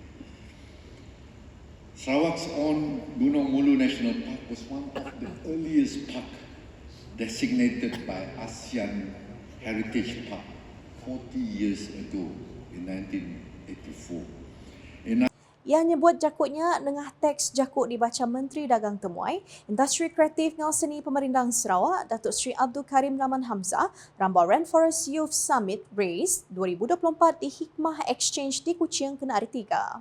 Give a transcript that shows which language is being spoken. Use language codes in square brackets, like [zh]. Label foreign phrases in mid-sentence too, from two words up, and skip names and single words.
[en] Sarawak's own Gunung Mulu National Park was one of the earliest parks designated by ASEAN Heritage Park 40 years ago in 1984. [iba] Ia nyebut jakutnya nengah teks jakut dibaca Menteri Dagang Temuai, Industri Kreatif ngau seni Pemerintah Sarawak, Datuk Sri Abdul Karim Rahman Hamzah, rambau Rainforest Youth Summit RACE 2024 di Hikmah Exchange di Kuching Kenari 3.